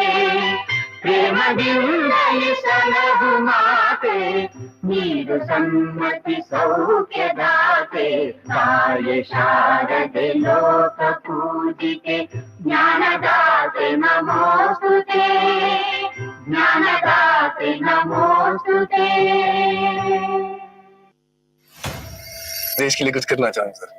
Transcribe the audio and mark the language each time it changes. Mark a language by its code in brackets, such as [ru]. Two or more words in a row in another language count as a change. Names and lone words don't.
[kn] ಪ್ರೇಮದಿಂದಲೇ ಸಲಹು ಮಾತೆ, ನೀಡು ಸನ್ಮತಿ ಸೌಖ್ಯದಾತೆ. ತಾಯಿ ಶಾರದೆ ಲೋಕ ಪೂಜಿತೆ, ಜ್ಞಾನದಾತೆ ನಮೋಸ್ತುತೆ. ಜ್ಞಾನದಾತೆ नमोस्तुते। [hi] देश के लिए कुछ करना चाहूँ सर।